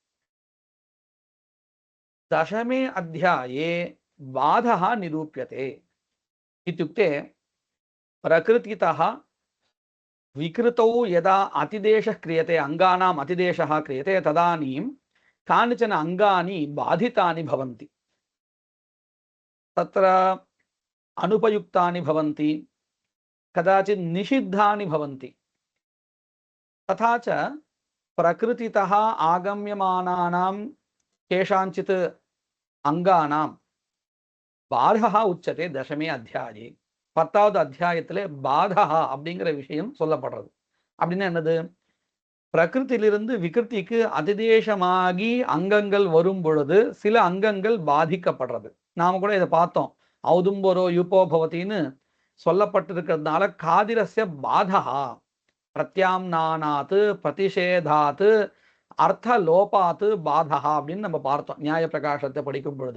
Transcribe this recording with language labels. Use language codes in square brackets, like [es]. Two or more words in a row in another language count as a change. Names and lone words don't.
[sa] दशमे अध्याये बाधः निरूप्यते इत्युक्ते प्रकृतितः विकृतौ यदा अतिदेशः क्रियते, अङ्गानाम् अतिदेशः क्रियते, तदानीं कानिचन अङ्गानि बाधितानि भवन्ति, तत्र अनुपयुक्तानि भवन्ति, कदाचित् निषिद्धानि भवन्ति। तथा च प्रकृतितः आगम्यमानानां केषाञ्चित् अङ्गानां बाधः उच्यते दशमे अध्याये। [ta] 10வது அத்தியாயத்திலே பாதா அப்படிங்கிற விஷயம் சொல்லப்படுறது. அப்படின்னா என்னது? பிரகிருத்திலிருந்து விகிருத்திக்கு அதிதேசமாகி அங்கங்கள் வரும் பொழுது சில அங்கங்கள் பாதிக்கப்படுறது. நாம கூட இதை பார்த்தோம். [sa] औदुम्बरो यूपो [ta] பவத்தின்னு சொல்லப்பட்டிருக்கிறதுனால [sa] खादिरस्य बाधा प्रत्याम्नानात्तु प्रतिषेधात्तु अर्थ लोपात्तु बाधा [ta] அப்படின்னு நம்ம பார்த்தோம் நியாய பிரகாசத்தை படிக்கும் பொழுது.